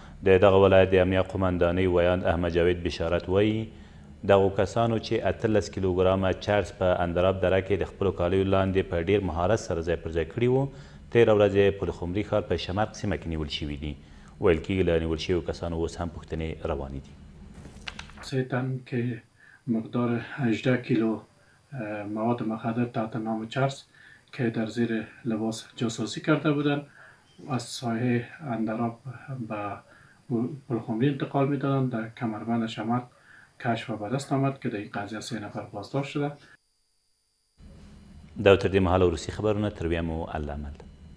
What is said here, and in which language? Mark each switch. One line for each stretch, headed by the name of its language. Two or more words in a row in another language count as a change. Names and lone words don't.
Pashto: د دغه ولایت د امنیه قمندانۍ ویان احمد جاوید بشارت وایي دغو کسانو چې 18 کیلوګرامه چرس په اندراب دره کې د خپلو کالیو لاندې په ډیر مهارت سره ځای پر ځای کړي وو. تېره ورځ یې پلخمري ښار په شمرق سیمه کې نیول شوي دي. ویل کېږي له نیول شویو کسانو اوس هم پوښتنې روانې دي.
Persian: 3 تن که مقدار 18 کیلو مواد مخدر تحت نام چرس که در زیر لباس جاسوسی کرده بودند از ساحه اندراب به پلخمری انتقال میدادند. در کمربند شمرق کشف به دست آمد که در این قضیه 3 نفر بازداشت شده.
Pashto: دا تر دې مهاله وروستي خبرونه تر بیا مو الله مل.